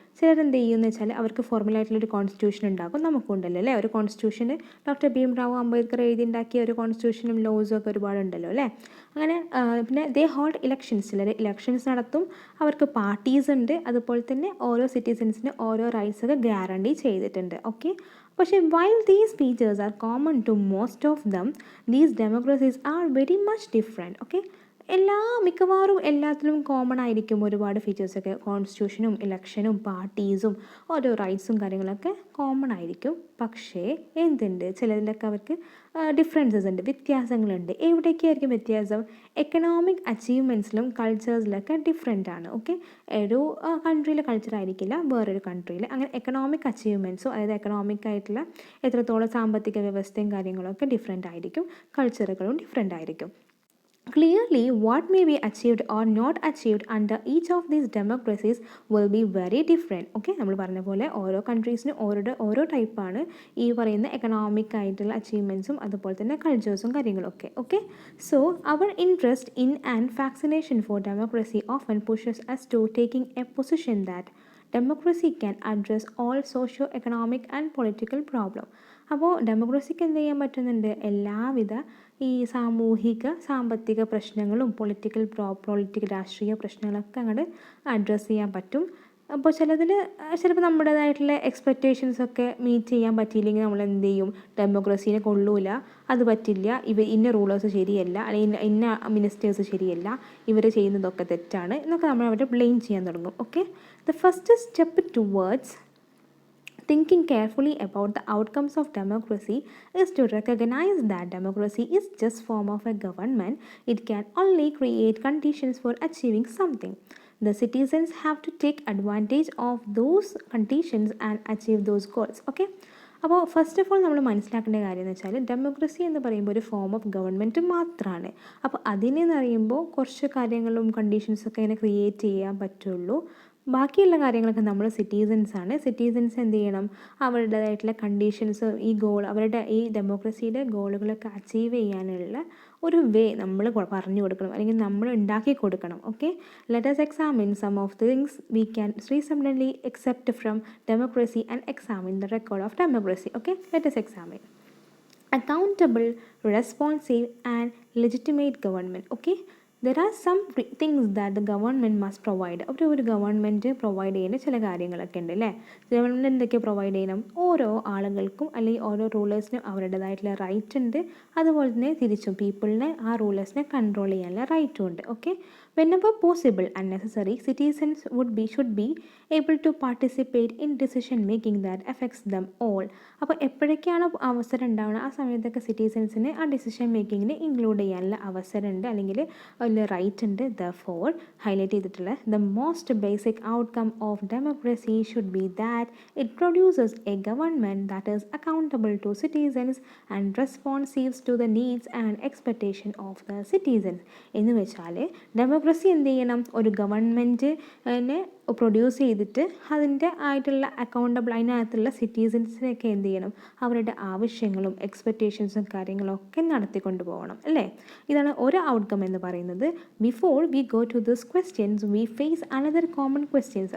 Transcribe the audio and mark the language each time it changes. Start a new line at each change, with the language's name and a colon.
Malayalam: ചിലരെന്ത് ചെയ്യുമെന്ന് വെച്ചാൽ അവർക്ക് ഫോർമലായിട്ടുള്ളൊരു കോൺസ്റ്റിറ്റ്യൂഷൻ ഉണ്ടാകും. നമുക്കുണ്ടല്ലോ അല്ലേ ഒരു കോൺസ്റ്റിറ്റ്യൂഷന്. ഡോക്ടർ ഭീംറാവു അംബേദ്കർ എഴുതിയുണ്ടാക്കിയ ഒരു കോൺസ്റ്റിറ്റ്യൂഷനും ലോസും ഒക്കെ ഒരുപാടുണ്ടല്ലോ അല്ലേ. അങ്ങനെ പിന്നെ
English: they hold elections,
Malayalam: ചിലർ ഇലക്ഷൻസ് നടത്തും. അവർക്ക് പാർട്ടീസ് ഉണ്ട്. അതുപോലെ തന്നെ ഓരോ സിറ്റിസൻസിന് ഓരോ റൈറ്റ്സ് ഒക്കെ ഗ്യാരണ്ടി ചെയ്തിട്ടുണ്ട്.
English: Okay, പക്ഷേ while these features are common to most of them, these democracies are very much different.
Malayalam: Okay, മിക്കവാറും എല്ലാത്തിലും കോമൺ ആയിരിക്കും ഒരുപാട് ഫീച്ചേഴ്സൊക്കെ. കോൺസ്റ്റിറ്റ്യൂഷനും ഇലക്ഷനും പാർട്ടീസും ഓരോ റൈറ്റ്സും കാര്യങ്ങളൊക്കെ കോമൺ ആയിരിക്കും. പക്ഷേ എന്തുണ്ട്, ചിലതിലൊക്കെ അവർക്ക് ഡിഫറൻസസ് ഉണ്ട്, വ്യത്യാസങ്ങളുണ്ട്. എവിടേക്കായിരിക്കും വ്യത്യാസം? എക്കണോമിക് അച്ചീവ്മെൻറ്റ്സിലും കൾച്ചേഴ്സിലൊക്കെ ഡിഫറെൻ്റ് ആണ്. ഓക്കെ, ഒരു കൺട്രിയിലെ കൾച്ചർ ആയിരിക്കില്ല വേറൊരു കൺട്രിയിൽ. അങ്ങനെ എക്കണോമിക് അച്ചീവ്മെൻറ്റ്സും, അതായത് എക്കണോമിക് ആയിട്ടുള്ള എത്രത്തോളം സാമ്പത്തിക വ്യവസ്ഥയും കാര്യങ്ങളൊക്കെ ഡിഫറെൻ്റ് ആയിരിക്കും. കൾച്ചറുകളും ഡിഫറെൻ്റ് ആയിരിക്കും.
English: Clearly, what may be achieved or not achieved under each of these democracies will be very different.
Malayalam: Okay, നമ്മൾ പറഞ്ഞ പോലെ ഓരോ കൺട്രീസിനും ഓരോ ടൈപ്പാണ് ഈ പറയുന്ന എക്കണോമിക് ആയിട്ടുള്ള അച്ചീവ്മെൻറ്റ്സും അതുപോലെ തന്നെ കൾച്ചേഴ്സും കാര്യങ്ങളൊക്കെ.
English: Okay, so our interest in and fascination for democracy often pushes us to taking a position that democracy can address all socio-economic and political problems.
Malayalam: അപ്പോൾ ഡെമോക്രസിക്ക് എന്ത് ചെയ്യാൻ പറ്റുന്നുണ്ട്? എല്ലാവിധ ഈ സാമ്പത്തിക പ്രശ്നങ്ങളും പൊളിറ്റിക്കൽ രാഷ്ട്രീയ പ്രശ്നങ്ങളൊക്കെ അങ്ങോട്ട് അഡ്രസ്സ് ചെയ്യാൻ പറ്റും. അപ്പോൾ ചിലപ്പോൾ നമ്മുടേതായിട്ടുള്ള എക്സ്പെക്റ്റേഷൻസൊക്കെ മീറ്റ് ചെയ്യാൻ പറ്റിയില്ലെങ്കിൽ നമ്മൾ എന്ത് ചെയ്യും? ഡെമോക്രസീനെ കൊള്ളൂല, അത് പറ്റില്ല, ഇന്ന റൂളേഴ്സ് ശരിയല്ല, അല്ലെങ്കിൽ ഇന്ന മിനിസ്റ്റേഴ്സ് ശരിയല്ല, ഇവർ ചെയ്യുന്നതൊക്കെ തെറ്റാണ് എന്നൊക്കെ നമ്മൾ അവരെ ബ്ലെയിം ചെയ്യാൻ തുടങ്ങും.
English: Okay, the first step towards thinking carefully about the outcomes of democracy is to recognize that democracy is just form of a government. It can only create conditions for achieving something. The citizens have to take advantage of those conditions and achieve those goals.
Malayalam: Okay, അപ്പോൾ first of all നമ്മൾ മനസ്സിലാക്കേണ്ട കാര്യം എന്ന് വെച്ചാൽ democracy എന്ന് പറയുമ്പോൾ ഒരു form of government മാത്രമാണ്. അപ്പോൾ അതിനെന്ന് പറയുമ്പോൾ കുറച്ച് കാര്യങ്ങളും കണ്ടീഷൻസൊക്കെ ഇങ്ങനെ ക്രിയേറ്റ് ചെയ്യാൻ പറ്റുള്ളൂ. ബാക്കിയുള്ള കാര്യങ്ങളൊക്കെ നമ്മൾ സിറ്റിസൻസാണ്. സിറ്റിസൻസ് എന്ത് ചെയ്യണം? അവരുടേതായിട്ടുള്ള കണ്ടീഷൻസ്, അവരുടെ ഈ ഡെമോക്രസിയുടെ ഗോളുകളൊക്കെ അച്ചീവ് ചെയ്യാനുള്ള ഒരു വേ നമ്മൾ പറഞ്ഞു കൊടുക്കണം, അല്ലെങ്കിൽ നമ്മൾ ഉണ്ടാക്കി കൊടുക്കണം.
English: Okay, let us examine some of the things we can reasonably accept from democracy and examine the record of democracy. Okay, let us examine. Accountable, responsive and legitimate government. Okay, there are some things that the government must provide.
Malayalam: ഒരു government provide ചെയ്യുന്ന ചില കാര്യങ്ങളൊക്കെ ഉണ്ട് അല്ലേ. Government എന്തൊക്കെ provide ചെയ്യണം? ഓരോ ആളുകൾക്കും അല്ലെങ്കിൽ ഓരോ റൂളേഴ്സിനും അവരുടേതായിട്ടുള്ള റൈറ്റ് ഉണ്ട്. അതുപോലെ തന്നെ തിരിച്ചും പീപ്പിളിനെ ആ റൂളേഴ്സിനെ കൺട്രോൾ ചെയ്യാനുള്ള റൈറ്റും ഉണ്ട്.
English: Okay, whenever possible and necessary, citizens should be able to participate in decision making that affects them all.
Malayalam: അപ്പോൾ എപ്പോഴൊക്കെയാണ് അവസരം ഉണ്ടാവുന്നത്? ആ സമയത്തൊക്കെ സിറ്റിസൻസിന് ആ ഡിസിഷൻ മേക്കിങ്ങിന് ഇൻക്ലൂഡ് ചെയ്യാനുള്ള അവസരമുണ്ട്, അല്ലെങ്കിൽ അതിൽ റൈറ്റ് ഉണ്ട്.
English: Therefore,
Malayalam: ഹൈലൈറ്റ് ചെയ്തിട്ടുള്ള
English: the most basic outcome of democracy should be that it produces a government that is accountable to citizens and responsive to the needs and expectation of the citizens.
Malayalam: എന്ന് വെച്ചാൽ democracy എന്ത് ചെയ്യണം? ഒരു ഗവൺമെൻറ്റിനെ produce ചെയ്തിട്ട് അതിൻ്റെ ആയിട്ടുള്ള അക്കൗണ്ടബിൾ, അതിനകത്തുള്ള സിറ്റിസൻസിനെയൊക്കെ എന്ത് ചെയ്യണം? അവരുടെ ആവശ്യങ്ങളും എക്സ്പെക്റ്റേഷൻസും കാര്യങ്ങളൊക്കെ നടത്തിക്കൊണ്ട് പോകണം അല്ലേ. ഇതാണ് ഒരു ഔട്ട്കം എന്ന് പറയുന്നത്.
English: Before we go to this questions we face another common questions.